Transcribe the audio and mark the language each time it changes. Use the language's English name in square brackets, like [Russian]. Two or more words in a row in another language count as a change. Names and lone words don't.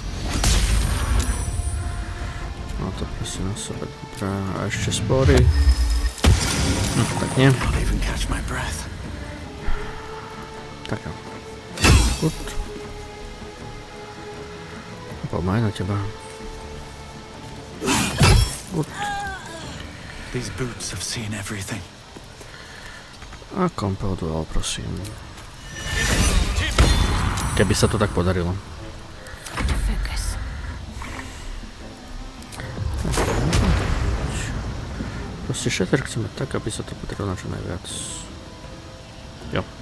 [Slovak] No to prosím na sebe. Dobré, a ešte spory. No tak nie. Tak jo. Gut. Poďme aj na teba. Gut. [English] These boots have seen everything. [Slovak] A [English] compel duel, [Slovak] prosím. Keby sa to tak podarilo. Proste shatter chceme tak, aby sa to podarilo na čo najviac. Jo.